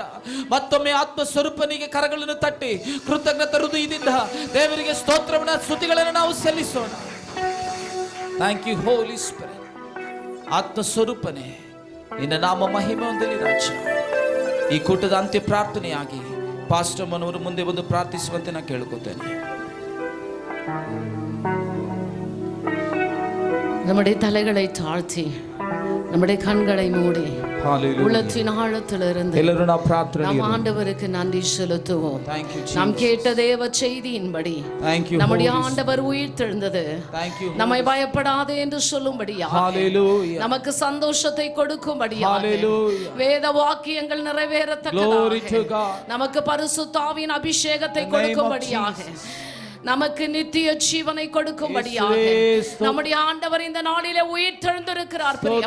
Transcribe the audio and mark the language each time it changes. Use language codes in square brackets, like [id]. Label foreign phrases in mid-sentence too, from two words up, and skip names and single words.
[kn] ಮತ್ತೊಮ್ಮೆ ಆತ್ಮ ಸ್ವರೂಪನಿಗೆ ಕರಗಳನ್ನು ತಟ್ಟಿ ಕೃತಜ್ಞತ ಹೃದಯದಿಂದ ದೇವರಿಗೆ ಸ್ತೋತ್ರವನ್ನ ಸ್ತುತಿಗಳನ್ನು ನಾವು ಸಲ್ಲಿಸೋಣ. [en] Thank you Holy Spirit. [kn] ಆತ್ಮ ಸ್ವರೂಪನೇ, ನಿನ್ನ ನಾಮ ಮಹಿಮೆ ಹೊಂದಲಿ ರಾಜ. ಈ ಕೂಟದ ಅಂತ್ಯ ಪ್ರಾರ್ಥನೆಯಾಗಿ ಪಾಸ್ಟರ್ ಮನೋರು ಮುಂದೆ ಬಂದು ಪ್ರಾರ್ಥಿಸುವಂತೆ ನಾನು ಕೇಳ್ಕೊತೇನೆ. [ta] நம்முடைய தலைகளை தாழ்த்தி நம்முடைய கண்களை மூடி உள்ளத்தின் ஆழத்திலிருந்து [kn] ಎಲ್ಲರೂ ನಾವು ಪ್ರಾರ್ಥನೆ [ta] நாம் ஆண்டவருக்கு நன்றி செலுத்துவோம். நாம் கேட்ட தேவ செய்தியின்படி நம்முடைய ஆண்டவர் உயிர்த்தெழுந்தது நம்மை பயப்படாதே என்று சொல்லும்படியாக, நமக்கு சந்தோஷத்தை கொடுக்கும்படியாக, வேத வாக்கியங்கள் நிறைவேறத்தக்கதாக, நமக்கு பரிசுத்த ஆவியின் அபிஷேகத்தை கொடுக்கும்படியாக, நமக்கு நித்திய ஜீவனை கொடுக்கும்படியாக நம்முடைய ஆண்டவர் இந்த நாளிலே உயிர்த்தெழுந்திருக்கிறார்.